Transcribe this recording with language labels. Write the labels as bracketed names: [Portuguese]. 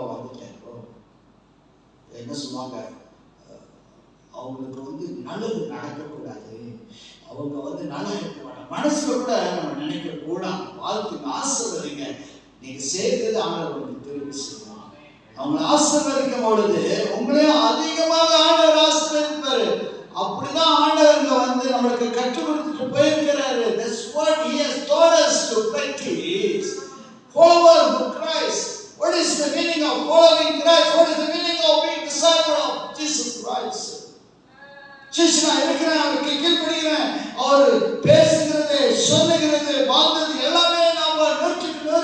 [Tamil] வந்துட்டேன் என்ன சொல்லுவாங்க, அவங்களுக்கு வந்து நல்லது நடக்கக்கூடாது, அவங்க வந்து நல்லா இருக்க மாட்டாங்க. மனசுல கூட நம்ம நினைக்க கூடாது. வாழ்த்துக்கு ஆசீர்வதிங்க. நீங்க சேர்த்தது ஆண்டவருக்கு திரும்பி செய்யணும். அவங்க ஆசீர்வதிக்கும் பொழுது உங்களையும் அதிகமாக ஆண்டவர் ஆசீர்வதிப்பாரு. அப்படிதான் ஆண்டவர் இங்க வந்து நம்மளுக்கு கற்றுக் கொடுத்துட்டு போயிருக்கிறாரு. [English] That's what he has taught us to practice. Follow Christ. What is the meaning of following Christ? What is the meaning of being disciple of Jesus Christ? [Tamil] சிஷ்யனா இருக்கிறேன், அவருக்கு கீழ்ப்படிகிறேன், அவர் பேசுகிறது, சொல்லுகிறது, வாழ்ந்தது எல்லாமே நாம நூற்றுக்கு